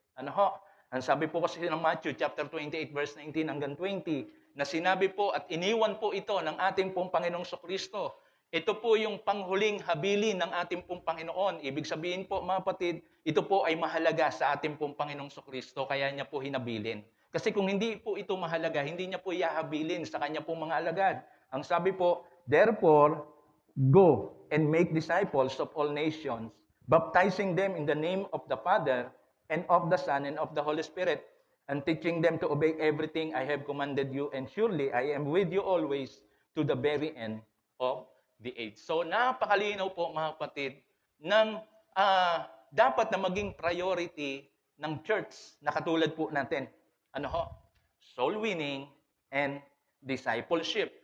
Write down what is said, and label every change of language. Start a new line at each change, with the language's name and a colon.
Filipino: Ang sabi po kasi ng Matthew chapter 28 verse 19 hanggang 20, na sinabi po at iniwan po ito ng ating pong Panginoong Kristo. Ito po yung panghuling habilin ng ating pong Panginoon. Ibig sabihin po mga kapatid, ito po ay mahalaga sa ating pong Panginoong Kristo, kaya niya po hinabilin. Kasi kung hindi po ito mahalaga, hindi niya po ihahabilin sa kanya pong mga alagad. Ang sabi po,
English: therefore, go and make disciples of all nations, baptizing them in the name of the Father, and of the Son, and of the Holy Spirit, and teaching them to obey everything I have commanded you, and surely I am with you always to the very end of the age.
Filipino: So, napakalinaw po mga kapatid ng dapat na maging priority ng church na katulad po natin.
English: Soul winning and discipleship.